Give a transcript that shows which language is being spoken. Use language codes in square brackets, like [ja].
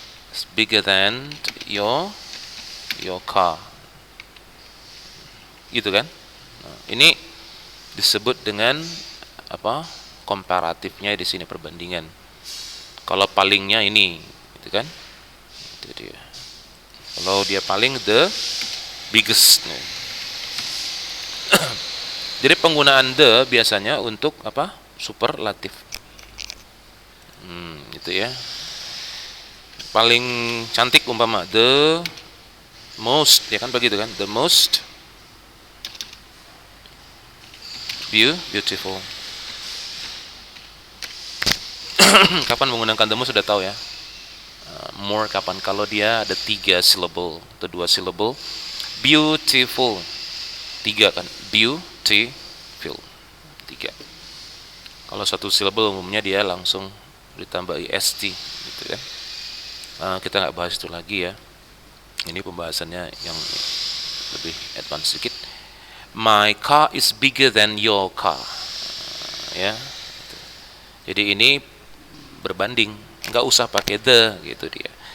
[en] It's bigger than your car, [id] gitu kan? Nah, ini disebut dengan apa? Komparatifnya di sini, perbandingan. Kalau palingnya ini, gitu kan? Itu dia. Kalau dia paling, [en] the biggest. [id] Jadi penggunaan the biasanya untuk apa? Superlatif. Gitu ya. Paling cantik umpama the most, ya kan begitu kan? [en] The most beautiful. [id] Kapan menggunakan the most sudah tahu, ya. More kapan? Kalau dia ada 3 syllable atau 2 syllable. Beautiful 3 kan? Beautiful 3. Kalau 1 syllable umumnya dia langsung ditambah est, gitu kan? Kita nggak bahas itu lagi, ya. Ini pembahasannya yang lebih advance sedikit. [en] My car is bigger than your car, ya. [id] Jadi ini berbanding, nggak usah pakai the, gitu dia.